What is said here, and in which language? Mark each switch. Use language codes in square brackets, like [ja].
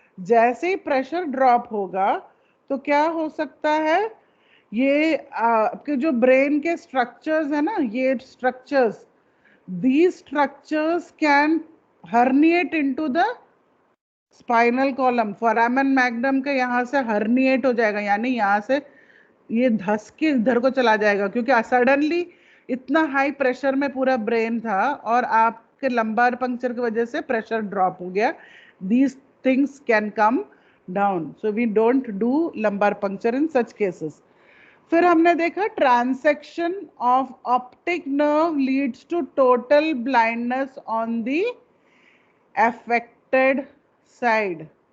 [hi] जैसे ही pressure drop होगा तो क्या हो सकता है, ये आपके जो ब्रेन के स्ट्रक्चर्स है ना, ये structures, [en] these structures can herniate into the spinal column. [hi] foramen magnum का यहाँ से herniate हो जाएगा, यानी यहाँ से ये धस के इधर को चला जाएगा, क्योंकि सडनली इतना हाई प्रेशर में पूरा ब्रेन था और आपके लंबार पंक्चर की वजह से प्रेशर ड्रॉप हो गया. [en] These things can come down, so we don't do lumbar puncture in such cases. [hi] फिर हमने देखा [en] Transection of optic nerve leads to total blindness on the affected side.